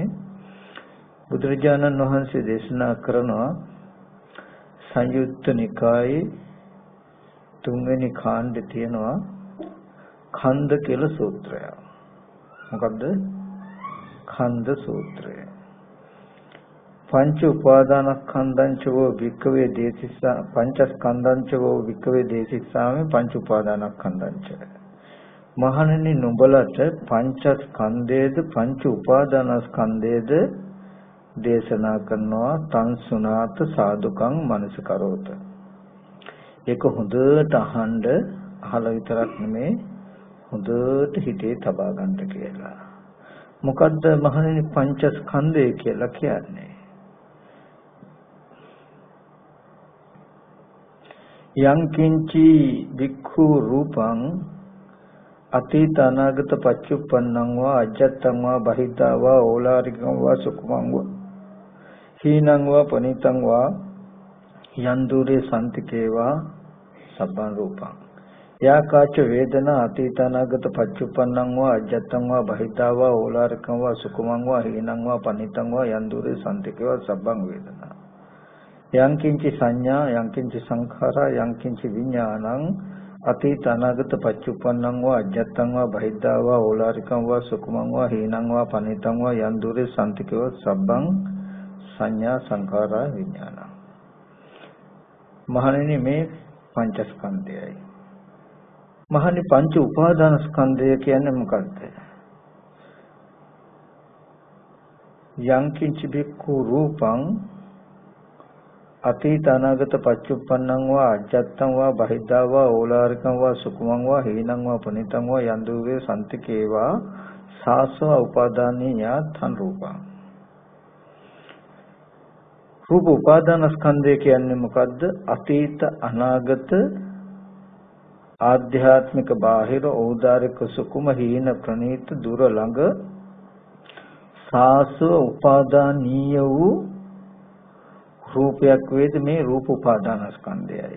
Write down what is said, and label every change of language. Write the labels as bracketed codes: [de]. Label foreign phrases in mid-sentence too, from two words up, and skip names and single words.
[si] බුදුරජාණන් වහන්සේ දේශනා කරනවා සංයුත්ත නිකායේ 3 වෙනි කාණ්ඩේ තියෙනවා ඛණ්ඩ කියලා සූත්‍රය. මොකද්ද? ඛණ්ඩ සූත්‍රය. [pi] පංච උපාදානස්කන්ධංචෝ වික්කවේ දේසිස්සා පංචස්කන්ධංචෝ වික්කවේ දේසිස්සාමේ පංච උපාදානස්කන්ධංච. [si] මහණෙනි නුඹලට පංචස්කන්ධයේද පංච උපාදානස්කන්ධයේද දේශනා කරනවා [pi] තං සුනාත සාදුකං මනසකරෝත. [si] ඒක හොඳට අහලා විතරක් නෙමේ හොඳට හිතේ තබා ගන්න කියලා. මොකද්ද මහණෙනි පංචස්කන්ධය කියලා කියන්නේ? [pi] යං කිංචි වික්ඛු රූපං අතීත අනාගත පච්චුප්පන්නං වා අජත්තං වා බහිද්ධා වා ඕලාරිකං වා සුඛමං වා හීනං වා පනිතං වා යන්දුරේ සම්තිකේවා සබ්බං රූපං යාකාච වේදනා අතීත අනාගත පච්චුප්පන්නං වා අජත්තං වා බහිද්ධා වා ඕලාරිකං වා සුඛමං වා හීනං වා පනිතං වා යන්දුරේ සම්තිකේවා සබ්බං වේදනා යං කිංචි සංඥා යං කිංචි සංඛාරා යං කිංචි විඥානං අතීත අනාගත පච්චුප්පන්නං වා අජත්තං වා බහිද්ධා වා ඕලාරිකං වා සුඛමං වා හීනං වා පනිතං වා යන්දුරේ සම්තිකේවා සබ්බං සංඥා සංඛාරා විඥාන. [si] මහණෙනි මේ පංචස්කන්ධයයි. මහණෙනි පංච උපාදාන ස්කන්ධය කියන්නේ මොකක්ද? [pi] යං කිංචි බික්ඛු රූපං අතීත අනාගත පච්චුප්පන්නං වා අජත්තං වා බහිද්ධා වා ඕලාරිකං වා සුඛමං වා හීනං වා පනිතං වා යන්දුවේ සම්තිකේවා සාසව උපාදානීය තන් රූපං. [si] රූප උපාදාන ස්කන්ධය කියන්නේ මොකද්ද? අතීත අනාගත ආධ්‍යාත්මික බාහිර ඕදාරික සුකුම හීන ප්‍රනීත දුර ළඟ සාසව උපාදානීය වූ රූපයක් වේද මේ රූප උපාදාන ස්කන්ධයයි.